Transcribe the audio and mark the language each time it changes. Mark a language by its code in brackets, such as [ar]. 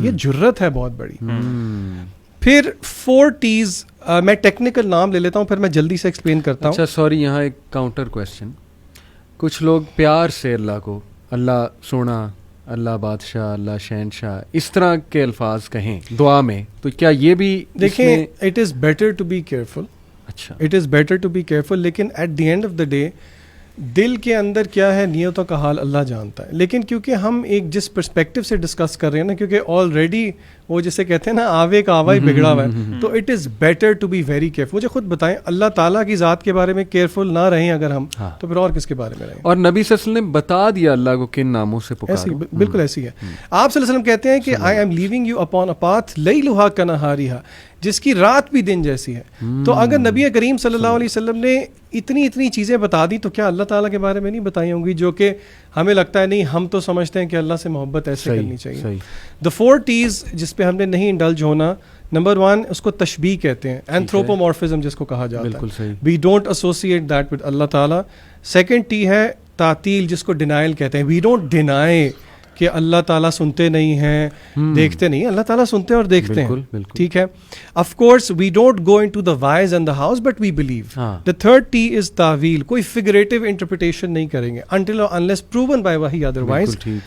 [ur] یہ جرت ہے بہت بڑی. پھر 4 T's, میں ٹیکنیکل نام لے لیتا ہوں پھر میں جلدی سے ایکسپلین کرتا ہوں. اچھا سوری, یہاں ایک کاؤنٹر کویسچن. کچھ لوگ پیار سے اللہ کو اللہ سونا, اللہ بادشاہ, اللہ شہنشاہ, اس طرح کے الفاظ کہیں دعا میں, تو کیا یہ بھی [en] دیکھیں, it is better to be careful. [ur] اچھا, [en] it is better to be careful, [ur] لیکن [en] at the end of the day [ur] دل کے اندر کیا ہے نیتوں کا حال اللہ جانتا ہے. لیکن کیونکہ ہم ایک جس پرسپیکٹو سے ڈسکس کر رہے ہیں نا, کیونکہ آلریڈی وہ جسے کہتے ہیں نا آوے کا آوا ہی بگڑا ہوا ہے, تو [en] It is better to be very careful. [ur] مجھے خود بتائیں, اللہ تعالیٰ کی ذات کے بارے میں کیئرفل نہ رہیں اگر ہم, تو پھر اور کس کے بارے میں رہیں؟ اور نبی صلی اللہ علیہ وسلم نے بتا دیا اللہ کو کن ناموں سے پکارو. بالکل ایسی ہے. آپ صلی اللہ علیہ وسلم کہتے ہیں کہ [en] I am leaving you upon a path [ar] لیلھا کنہاریھا, [ur] جس کی رات بھی دن جیسی ہے. تو اگر نبی کریم صلی اللہ علیہ وسلم نے اتنی چیزیں بتا دی, تو کیا اللہ تعالیٰ کے بارے میں نہیں بتائی ہوں گی, جو کہ ہمیں لگتا ہے نہیں, ہم تو سمجھتے ہیں کہ اللہ سے محبت ایسے کرنی چاہیے. The 4 T's جس پہ ہم نے نہیں انڈلج ہونا. نمبر 1 اس کو تشبیہ کہتے ہیں, اینتھروپومورفزم جس کو کہا جاتا ہے. [en] We don't associate that with Allah تعالیٰ. [ur] سیکنڈ T ہے تعطیل, جس کو ڈینائل کہتے ہیں. [en] We don't deny [ur] کہ اللہ تعالیٰ سنتے نہیں ہیں, دیکھتے نہیں. اللہ تعالیٰ سنتے اور دیکھتے ہیں, ٹھیک ہے. [en] Of course we don't go into the whys and the hows, but we believe. The third T is تعویل, [ur] کوئی فگریٹو انٹرپریٹیشن نہیں کریں گے [en] until or unless proven by وحی otherwise.